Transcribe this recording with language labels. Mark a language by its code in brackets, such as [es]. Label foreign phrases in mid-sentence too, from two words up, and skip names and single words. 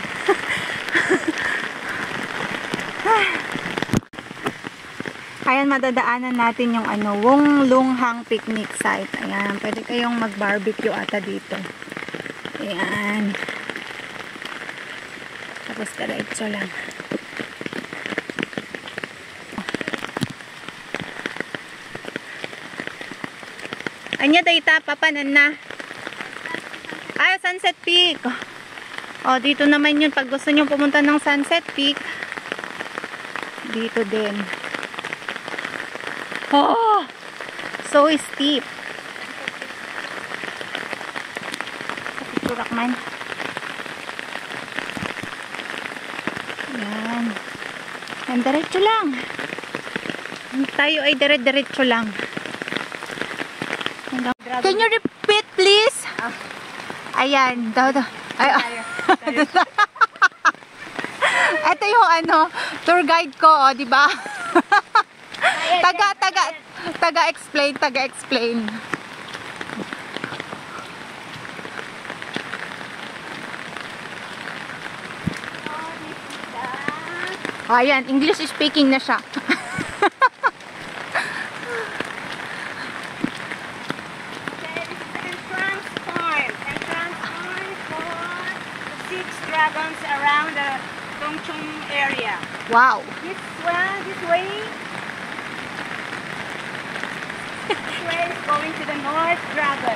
[tl] Ayan, madadaanan natin yung Wonglunghang picnic site. Ayan, pwede kayong mag-barbecue ata dito. Ayan. Tapos diretso lang. [ilo] Anya dayta papanan na. [tl] Ay, Sunset Peak. Oh, dito naman yun pag gusto niyo pumunta ng Sunset Peak. Dito din. [en] Oh, so steep. [tl] Picture man. Yan. Yan, diretso lang. Tayo ay diretso lang. [en] Can you repeat, please? [tl] Ayan. Ito yung tour guide ko, oh, di ba? taga-explain. Oh, ayan, [en] English speaking [tl] na siya. [en] Dragons around the Tongchung area. Wow. This way is going to the North Dragon.